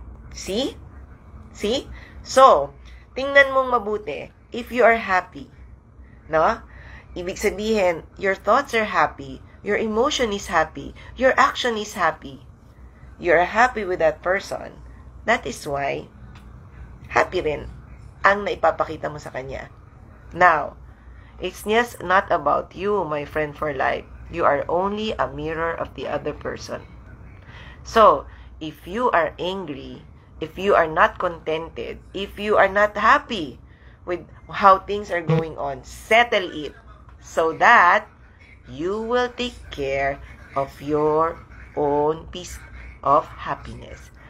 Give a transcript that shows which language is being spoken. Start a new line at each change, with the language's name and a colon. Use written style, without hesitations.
English: See? See? So,
Filipino: tingnan mong mabuti.
English: If you are happy, no?
Filipino: Ibig sabihin,
English: your thoughts are happy, your emotion is happy, your action is happy. You're happy with that person. That is why,
Filipino: happy rin ang naipapakita mo sa kanya.
English: Now, it's just not about you, my friend for life. You are only a mirror of the other person. So, if you are angry, if you are not contented, if you are not happy with how things are going on, settle it so that you will take care of your own peace of happiness.